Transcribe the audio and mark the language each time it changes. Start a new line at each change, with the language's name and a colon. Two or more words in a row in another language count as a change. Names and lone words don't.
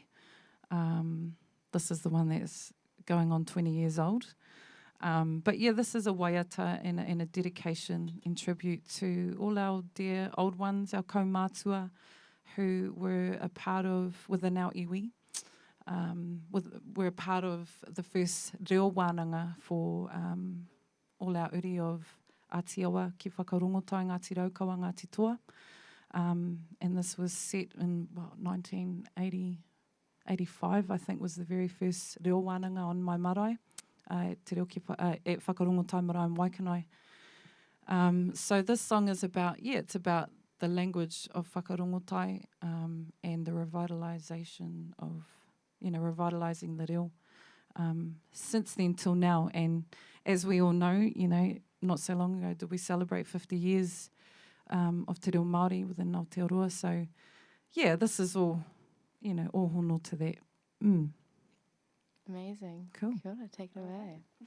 English: This is the one that's going on 20 years old. But yeah, this is a waiata and a dedication and tribute to all our dear old ones, our kaumātua, who were a part of, within our iwi, we're a part of the first
Māori: reo wānanga
English: for all our uri of Ātiawa, ki whakarongotai, Ngāti Raukawa, Ngāti Toa. And this was set in 1985, I think, was the very first
Māori: reo wānanga
English: on my marae, at Whakarongotai Marae in Waikanae. So this song is about, it's about the language of whakarongotai and the revitalisation of, revitalising the reo since then till now. And as we all know, not so long ago did we celebrate 50 years of
Māori: te reo Māori
English: within Aotearoa. So, yeah, this is all, all hono to that. Amazing. Cool.
Māori: Kia ora,
English: take it away.